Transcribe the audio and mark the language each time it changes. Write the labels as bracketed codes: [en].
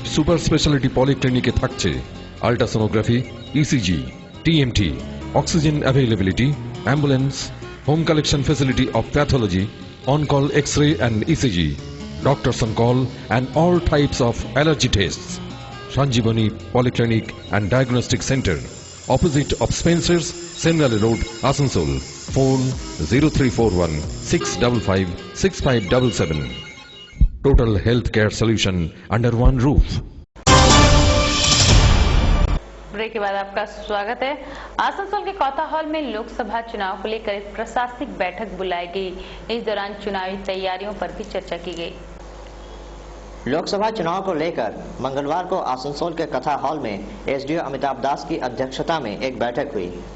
[en] super speciality পলিক্লিনিকে [bn] থাকছে [en] Ultrasonography, ECG, TMT, oxygen availability, ambulance, home collection facility of pathology, on call X-ray and ECG, doctors on call and all types of allergy test. Sanjivani polyclinic and diagnostic centre, opposite of Spencer's, Sengali Road, Asansol. Phone 0341-655-6577. Total healthcare solution under one roof. [hi] Break के बाद आपका स्वागत है। आसनसोल के कौथा hall में लोकसभा चुनाव को लेकर एक प्रशासनिक बैठक बुलाई गई। इस दौरान चुनावी तैयारियों पर भी चर्चा की गई। लोकसभा चुनाव को लेकर मंगलवार को आसनसोल के कथा हॉल में एसडीओ अमिताभ दास की अध्यक्षता में एक बैठक हुई।